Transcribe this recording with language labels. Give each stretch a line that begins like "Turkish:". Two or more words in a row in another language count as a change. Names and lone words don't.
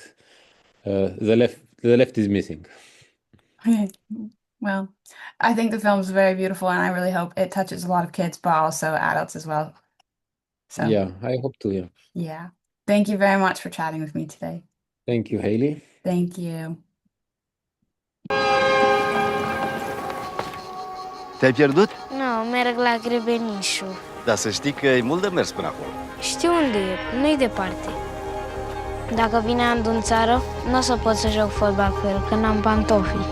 English: The left is missing. Okay. Well, I think the film's very beautiful, and I really hope it touches a lot of kids, but also adults as well. So, Yeah, I hope to. Yeah. yeah. Thank you very much for chatting with me today. Thank you, Hailey. Thank you.
Romanian: Te-ai pierdut? Nu, merg la Grebenișu. Da, să știi că e mult de mers până acolo. Știu unde e, nu-i departe. Dacă vine Andu în țară, nu o să pot să joc fotbal cu el, că n-am pantofi.